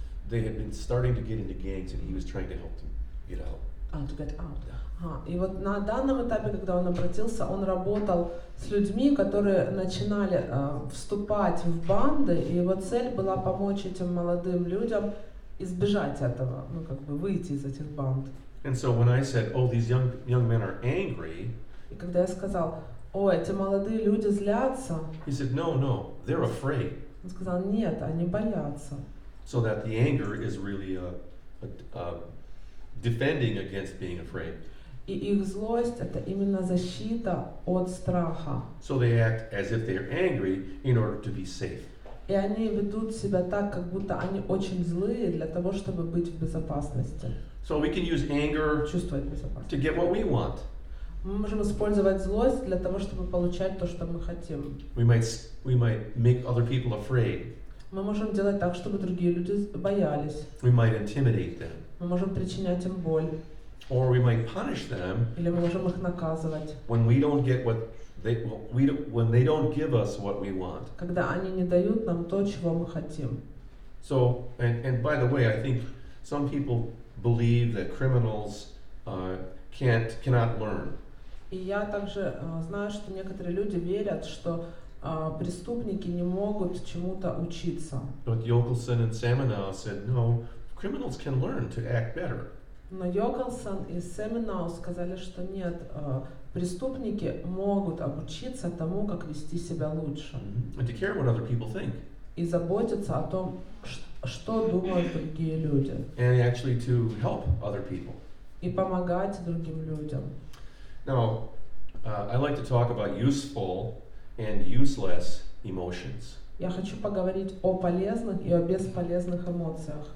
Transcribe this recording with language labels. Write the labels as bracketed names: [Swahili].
[English] They had been starting to get into gangs, and he was trying to help them get out. To get out. [Russian] И вот на данном этапе, когда он обратился, он работал с людьми, которые начинали вступать в банды, и его цель была помочь этим молодым людям избежать этого, выйти из этих банд. [English] And so when I said, "Oh, these young men are angry," [Russian] и когда я сказал: эти молодые люди злятся, [English] he said, "No, they're afraid." [Russian] Он сказал: нет, они боятся. [English] So that the anger is really defending against being afraid. [Russian] И их злость — это именно защита от страха. [English] So they act as if they're angry in order to be safe. [Russian] И они ведут себя так, как будто они очень злые для того, чтобы быть в безопасности. [English] So we can use anger [Russian] Чувствовать безопасность. [English] to get what we want. [Russian] Мы можем использовать злость для того, чтобы получать то, что мы хотим. [English] We might make other people afraid. [Russian] Мы можем делать так, чтобы другие люди боялись. [English] We might intimidate them. [Russian] Мы можем причинять им боль. [English] Or we might punish them [Russian] Или мы можем их наказывать. [English] when we don't get when they don't give us what we want. [Russian] Когда они не дают нам то, чего мы хотим. [English] So, and by the way, I think some people believe that criminals cannot learn. [Russian] И я также знаю, что некоторые люди верят, что преступники не могут чему-то учиться. [English] But Yokelson and Samenow said, no, criminals can learn to act better. [Russian] Но Йокелсон и Сэмноу сказали, что нет, преступники могут обучиться тому, как вести себя лучше. [English] And to care what other people think. [Russian] И заботиться о том, что думают другие люди. [English] And actually to help other people. [Russian] И помогать другим людям. [English] Now, I like to talk about useful and useless emotions. [Russian] Я хочу поговорить о полезных и о бесполезных эмоциях.